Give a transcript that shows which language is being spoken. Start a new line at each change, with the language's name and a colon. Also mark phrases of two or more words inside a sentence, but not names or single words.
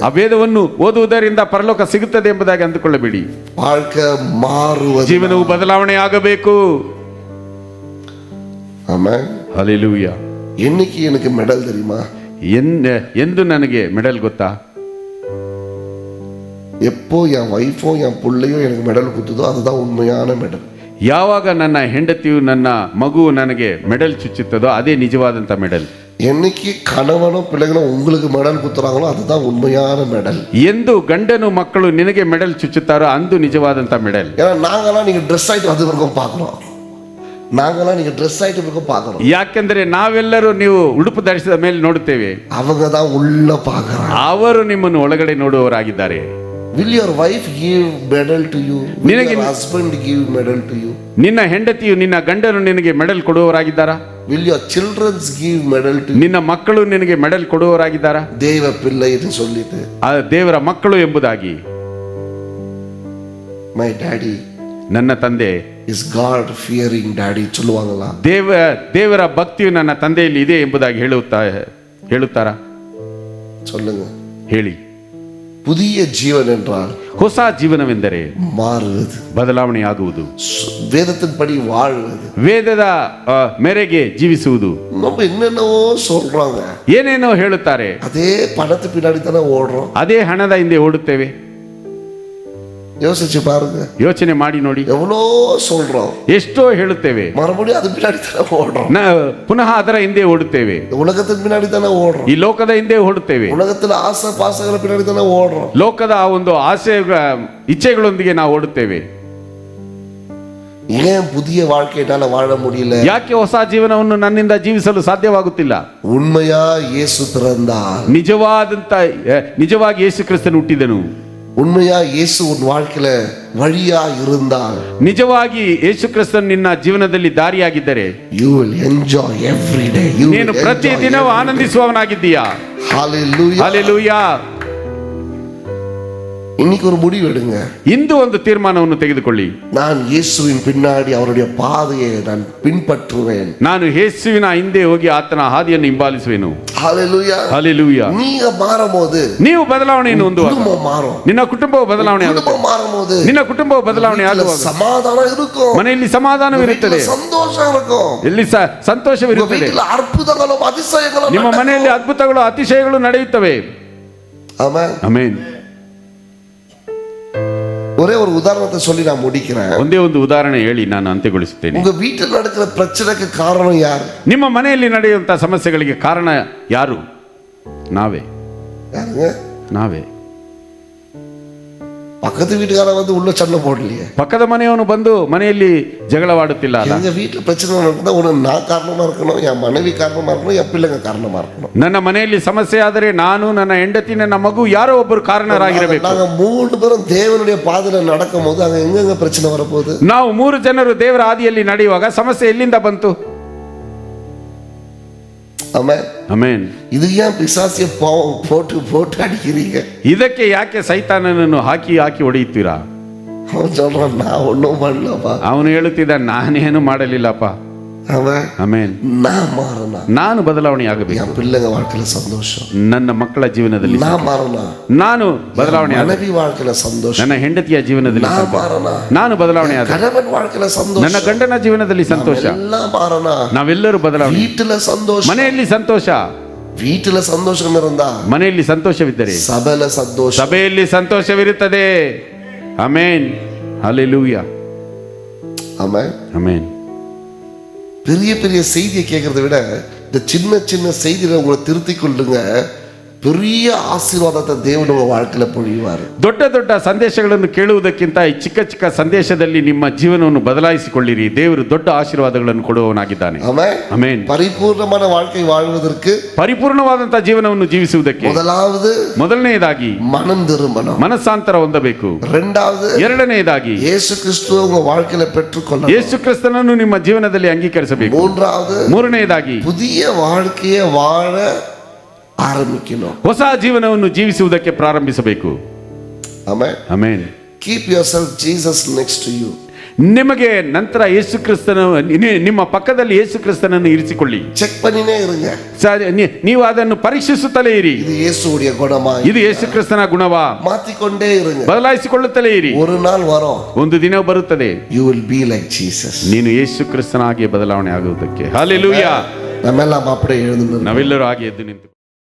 Kannada: ಆ ವೇದವನ್ನು ಓದುವುದರಿಂದ ಪರಲೋಕ ಸಿಗುತ್ತದೆ ಎಂಬುದಾಗಿ ಅಂದುಕೊಳ್ಳಬೇಡಿ.
Tamil: வாழ்க்கை மாறுவது,
Kannada: ಜೀವನವು ಬದಲಾವಣೆ ಆಗಬೇಕು.
Tamil: ஆமென்.
Kannada: ಹಲ್ಲೆಲೂಯಾ.
Tamil: என்னைக்கு எனக்கு மெடல் தெரியுமா?
Kannada: ಎಂದು ನನಗೆ ಮೆಡಲ್ ಗೊತ್ತಾ?
Tamil: எப்போ என் வைஃபோ என் பிள்ளையோ எனக்கு மெடல் குத்துதோ அதுதான் உண்மையான மெடல்.
Kannada: ಯಾವಾಗ ನನ್ನ ಹೆಂಡತಿಯು ನನ್ನ ಮಗುವು ನನಗೆ ಮೆಡಲ್ ಚುಚ್ಚುತ್ತದೋ ಅದೇ ನಿಜವಾದಂತ ಮೆಡಲ್.
Tamil: என்னைக்கு கணவனோ பிள்ளைகளோ உங்களுக்கு மெடல் குத்துறாங்களோ அதுதான் உண்மையான மெடல்.
Kannada: ಎಂದು ಗಂಡನು ಮಕ್ಕಳು ನಿನಗೆ ಮೆಡಲ್ ಚುಚ್ಚುತ್ತಾರೋ ಅಂದು ನಿಜವಾದಂತ ಮೆಡಲ್.
Tamil: ஏன்னா நாங்களாம் நீங்க ட்ரெஸ் ஆயிட்டு அது வரைக்கும் பார்க்குறோம், நாங்களாம் நீங்க ட்ரெஸ் ஆயிட்டு வரைக்கும் பார்க்குறோம்.
Kannada: ಯಾಕೆಂದರೆ ನಾವೆಲ್ಲರೂ ನೀವು ಉಡುಪು ಧರಿಸಿದ ಮೇಲೆ ನೋಡುತ್ತೇವೆ,
Tamil: அவங்க தான் உள்ள பார்க்குறாங்க.
Kannada: ಅವರು ನಿಮ್ಮನ್ನು ಒಳಗಡೆ ನೋಡುವವರಾಗಿದ್ದಾರೆ.
English: Will your wife give medal to you? Will your husband give medal to you?
Kannada: ನಿನ್ನ ಹೆಂಡತಿಯು ನಿನ್ನ ಗಂಡನು ನಿನಗೆ ಮೆಡಲ್ ಕೊಡುವವರಾಗಿದ್ದಾರಾ?
English: Will your children give medal to you?
Kannada: ನಿನ್ನ ಮಕ್ಕಳು ನಿನಗೆ ಮೆಡಲ್ ಕೊಡುವವರಾಗಿದ್ದಾರಾ?
Tamil: தேவ பிள்ளை என்று சொல்லிட்டு
Kannada: ಆ ದೇವರ ಮಕ್ಕಳು ಎಂಬುದಾಗಿ.
English: My daddy,
Kannada: ನನ್ನ ತಂದೆ
English: is God fearing daddy சொல்லுவாங்களா?
Kannada: ದೇವರ ಭಕ್ತಿಯು ನನ್ನ ತಂದೆಯಲ್ಲಿ ಇದೆ ಎಂಬುದಾಗಿ ಹೇಳುತ್ತಾರಾ?
Tamil: சொல்லுங்க,
Kannada: ಹೇಳಿ.
Tamil: புதிய ஜீவன் என்றால்
Kannada: ಹೊಸ ಜೀವನವೆಂದರೆ
Tamil: மாறுவது,
Kannada: ಬದಲಾವಣೆ ಆಗುವುದು,
Tamil: வேதத்தின்படி வாழ்வது,
Kannada: ವೇದದ ಮೇರೆಗೆ ಜೀವಿಸುವುದು.
Tamil: நம்ம என்னென்னவோ சொல்றாங்க,
Kannada: ಏನೇನೋ ಹೇಳುತ್ತಾರೆ,
Tamil: அதே பணத்து பின்னாடி தானே ஓடுறோம்.
Kannada: ಅದೇ ಹಣದ ಹಿಂದೆ ಓಡುತ್ತೇವೆ.
Tamil: யோசிச்சு பாருங்க,
Kannada: ಯೋಚನೆ ಮಾಡಿ ನೋಡಿ.
Tamil: எவ்வளோ சொல்றோம்,
Kannada: ಎಷ್ಟೋ ಹೇಳುತ್ತೇವೆ,
Tamil: மறுபடியும் அது பின்னாடி தானே ஓடுறோம்.
Kannada: ಪುನಃ ಅದರ ಹಿಂದೆ ಓಡುತ್ತೇವೆ.
Tamil: உலகத்தின் பின்னாடி தானே ஓடுறோம்.
Kannada: ಈ ಲೋಕದ ಹಿಂದೆ ಓಡುತ್ತೇವೆ.
Tamil: உலகத்துல ஆசை பாசங்களை பின்னாடி தானே ஓடுறோம்.
Kannada: ಲೋಕದ ಆ ಒಂದು ಆಸೆ ಇಚ್ಛೆಗಳೊಂದಿಗೆ ನಾವು ಓಡುತ್ತೇವೆ.
Tamil: ஏன் புதிய வாழ்க்கையினால வாழ முடியல?
Kannada: ಯಾಕೆ ಹೊಸ ಜೀವನವನ್ನು ನನ್ನಿಂದ ಜೀವಿಸಲು ಸಾಧ್ಯವಾಗುತ್ತಿಲ್ಲ?
Tamil: உண்மையா இயேசு பிறந்தார்,
Kannada: ನಿಜವಾಗಿ ಯೇಸು ಕ್ರಿಸ್ತನು ಹುಟ್ಟಿದನು,
Tamil: உண்மையா இயேசு உன் வாழ்க்கையில வழியா இருந்தால்,
Kannada: ನಿಜವಾಗಿ ಯೇಸು ಕ್ರಿಸ್ತನು ನಿನ್ನ ಜೀವನದಲ್ಲಿ ದಾರಿಯಾಗಿದ್ದರೆ,
English: you will enjoy every day.
Kannada: ನೀನು ಪ್ರತಿ ದಿನವೂ ಆನಂದಿಸುವವನಾಗಿದ್ದೀಯಾ?
English: Hallelujah.
Kannada: ಹಲ್ಲೆಲೂಯಾ.
Tamil: இன்னைக்கு ஒரு முடிவு எடுங்க.
Kannada: ಇಂದು ಒಂದು ತೀರ್ಮಾನವನ್ನು ತೆಗೆದುಕೊಳ್ಳಿ.
Tamil: நான் இயேசுவின் பின்னாடி அவருடைய பாதையை நான் பின்பற்றுவேன்.
Kannada: ನಾನು ಯೇಸುವಿನ ಹಿಂದೆ ಹೋಗಿ ಆತನ ಹಾದಿಯನ್ನು ಹಿಂಬಾಲಿಸುವೆನು.
English: Hallelujah.
Kannada: ಹಲ್ಲೆಲೂಯಾ.
Tamil: நீங்க மாறும்போது
Kannada: ನೀವು ಬದಲಾವಣೆಯನ್ನು ಹೊಂದುವಾಗ
Tamil: குடும்பம் மாறும்.
Kannada: ನಿನ್ನ ಕುಟುಂಬವು ಬದಲಾವಣೆ ಆಗುತ್ತೆ.
Tamil: குடும்பம் மாறும்போது
Kannada: ನಿನ್ನ ಕುಟುಂಬವು ಬದಲಾವಣೆ ಆಗುವಾಗ
Tamil: சமாதானம் இருக்கும்,
Kannada: ಮನೆಯಲ್ಲಿ ಸಮಾಧಾನವಿರುತ್ತದೆ,
Tamil: சந்தோஷம் இருக்கும்,
Kannada: ಎಲ್ಲಿ ಸಂತೋಷವಿರುತ್ತದೆ,
Tamil: வீட்டில் அற்புதங்களும் அதிசயங்களும்
Kannada: ನಿಮ್ಮ ಮನೆಯಲ್ಲಿ ಅದ್ಭುತಗಳು ಅತಿಶಯಗಳು ನಡೆಯುತ್ತವೆ.
Tamil: ஆமென்.
Kannada: ಆಮೆನ್.
Tamil: ஒரே ஒரு உதாரணத்தை சொல்லி நான் முடிக்கிறேன்.
Kannada: ಒಂದೇ ಒಂದು ಉದಾಹರಣೆ ಹೇಳಿ ನಾನು ಅಂತ್ಯಗೊಳಿಸುತ್ತೇನೆ.
Tamil: உங்க வீட்டில் நடக்கிற பிரச்சனைக்கு காரணம் யார்?
Kannada: ನಿಮ್ಮ ಮನೆಯಲ್ಲಿ ನಡೆಯುವಂತಹ ಸಮಸ್ಯೆಗಳಿಗೆ ಕಾರಣ ಯಾರು? ನಾವೇ.
Tamil: யாருங்க?
Kannada: ನಾವೇ.
Tamil: பக்கத்து வீட்டுக்கார வந்து உள்ள சண்டை போடலையே,
Kannada: ಪಕ್ಕದ ಮನೆಯವನು ಬಂದು ಮನೆಯಲ್ಲಿ ಜಗಳವಾಡುತ್ತಿಲ್ಲ ಅಲ್ಲ?
Tamil: எங்க வீட்டுல பிரச்சனை நடக்குதா ஒண்ணு நான் காரணமா இருக்கணும், என் மனைவி காரணமா இருக்கணும், என் பிள்ளைங்க காரணமா இருக்கணும்.
Kannada: ನನ್ನ ಮನೆಯಲ್ಲಿ ಸಮಸ್ಯೆ ಆದರೆ ನಾನು, ನನ್ನ ಹೆಂಡತಿ, ನನ್ನ ಮಗು ಯಾರೋ ಒಬ್ಬರು ಕಾರಣರಾಗಿರಬೇಕು.
Tamil: நாங்க 3 பேரும் தேவனுடைய பாதையில நடக்கும் போது அங்க எங்கெங்க பிரச்சனை வரப்போகுது?
Kannada: ನಾವು 3 ಜನರು ದೇವರ ಹಾದಿಯಲ್ಲಿ ನಡೆಯುವಾಗ ಸಮಸ್ಯೆ ಎಲ್ಲಿಂದ ಬಂತು?
Tamil: ஆமென்.
Kannada: ಆಮೆನ್.
Tamil: இது ஏன் பிசாசிய போட்டு அடிக்கிறீங்க?
Kannada: ಇದಕ್ಕೆ ಯಾಕೆ ಸೈತಾನನನ್ನು ಹಾಕಿ ಹೊಡೆಯುತ್ತೀರಾ?
Tamil: அவன் சொல்றான் நான் ஒன்றும் பண்ணலப்பா.
Kannada: ಅವನು ಹೇಳುತ್ತಿದ್ದ ನಾನೇನು ಮಾಡಲಿಲ್ಲಪ್ಪ.
Tamil: அவன்
Kannada: ಆಮೆನ್.
Tamil: நான் மாறணும்,
Kannada: ನಾನು ಬದಲಾವಣೆ ಆಗಬೇಕು,
Tamil: என் பிள்ளைங்க வாழ்க்கையில சந்தோஷம்,
Kannada: ನನ್ನ ಮಕ್ಕಳ ಜೀವನದಲ್ಲಿ
Tamil: நான் மாறணும்,
Kannada: ನಾನು ಬದಲಾವಣೆ
Tamil: மனைவி வாழ்க்கையில சந்தோஷம்,
Kannada: ನನ್ನ ಹೆಂಡತಿಯ ಜೀವನದಲ್ಲಿ
Tamil: நான் மாறணும்,
Kannada: ನಾನು ಬದಲಾವಣೆ ಆಗ,
Tamil: கணவன் வாழ்க்கையில சந்தோஷம்,
Kannada: ನನ್ನ ಗಂಡನ ಜೀವನದಲ್ಲಿ ಸಂತೋಷ,
Tamil: எல்லாம் மாறணும்.
Kannada: ನಾವೆಲ್ಲರೂ ಬದಲಾವಣೆ.
Tamil: வீட்டுல சந்தோஷம்,
Kannada: ಮನೆಯಲ್ಲಿ ಸಂತೋಷ,
Tamil: வீட்டுல சந்தோஷம் இருந்தா
Kannada: ಮನೆಯಲ್ಲಿ ಸಂತೋಷವಿದ್ದರೆ
Tamil: சபையில சந்தோஷம்,
Kannada: ಸಭೆಯಲ್ಲಿ ಸಂತೋಷವಿರುತ್ತದೆ. ಆಮೆನ್. ಹಲ್ಲೆಲೂಯಾ.
Tamil: ஆமென்.
Kannada: ಆಮೆನ್.
Tamil: பெரிய பெரிய செய்தியை கேட்கறத விட இந்த சின்ன சின்ன செய்திகளை உங்களை திருத்திக் கொள்ளுங்க. பெரிய ஆசீர்வாதத்தை தேவன் உங்க வாழ்க்கையில பொழிவாரு.
Kannada: ದೊಡ್ಡ ದೊಡ್ಡ ಸಂದೇಶಗಳನ್ನು ಕೇಳುವುದಕ್ಕಿಂತ ಈ ಚಿಕ್ಕ ಚಿಕ್ಕ ಸಂದೇಶದಲ್ಲಿ ನಿಮ್ಮ ಜೀವನವನ್ನು ಬದಲಾಯಿಸಿಕೊಳ್ಳಿರಿ. ದೇವರು ದೊಡ್ಡ ಆಶೀರ್ವಾದಗಳನ್ನು ಕೊಡುವವನಾಗಿದ್ದಾನೆ.
Tamil: ஆமென்.
Kannada: ಆಮೆನ್.
Tamil: பரிபூர்ணமான வாழ்க்கை வாழ்வதற்கு
Kannada: ಪರಿಪೂರ್ಣವಾದಂತಹ ಜೀವನವನ್ನು ಜೀವಿಸುವುದಕ್ಕೆ
Tamil: முதலாவது
Kannada: ಮೊದಲನೆಯದಾಗಿ
Tamil: மனம் திரும்பணும்.
Kannada: ಮನಸ್ಸಾಂತರ ಹೊಂದಬೇಕು.
Tamil: இரண்டாவது
Kannada: ಎರಡನೆಯದಾಗಿ
Tamil: இயேசு கிறிஸ்துவை உங்க வாழ்க்கையில பெற்றுக்கொள்ளணும்.
Kannada: ಯೇಸು ಕ್ರಿಸ್ತನನ್ನು ನಿಮ್ಮ ಜೀವನದಲ್ಲಿ ಅಂಗೀಕರಿಸಬೇಕು.
Tamil: மூன்றாவது
Kannada: ಮೂರನೆಯದಾಗಿ
Tamil: புதிய வாழ்க்கையை வாழ ஆரம்பிக்கணும்.
Kannada: ಹೊಸ ಜೀವನವನ್ನು ಜೀವಿಸುವುದಕ್ಕೆ ಪ್ರಾರಂಭಿಸಬೇಕು.
Tamil: ஆமென்.
Kannada: ಆಮೆನ್.
English: Keep yourself Jesus next to you.
Kannada: ನಿಮಗೆ ನಂತರ ಯೇಸು ಕ್ರಿಸ್ತನ ನಿಮ್ಮ ಪಕ್ಕದಲ್ಲಿ ಯೇಸು ಕ್ರಿಸ್ತನನ್ನು ಇರಿಸಿಕೊಳ್ಳಿ.
Tamil: ಚೆಕ್ பண்ணினே இருங்க.
Kannada: ನೀವು ಅದನ್ನು ಪರೀಕ್ಷಿಸುತ್ತಲೇ ಇರಿ.
Tamil: இது இயேசுவுடைய குணமா?
Kannada: ಇದು ಯೇಸು ಕ್ರಿಸ್ತನ ಗುಣವಾ?
Tamil: மாத்திக்கொண்டே இருங்க.
Kannada: ಬದಲಾಯಿಸಿಕೊಳ್ಳುತ್ತಲೇ ಇರಿ.
Tamil: ஒரு நாள் வரும்.
Kannada: ಒಂದು ದಿನ ಬರುತ್ತದೆ.
English: You will be like Jesus.
Kannada: ನೀನು ಯೇಸು ಕ್ರಿಸ್ತನಾಗಿ ಬದಲಾವಣೆ ಆಗುವುದಕ್ಕೆ. ಹಲ್ಲೆಲೂಯಾ.
Tamil: ನಮ್ಮೆಲ್ಲ அப்படியே எழுந்து
Kannada: ನಾವೆಲ್ಲರೂ ಹಾಗೆ ಎದ್ದು ನಿಂತು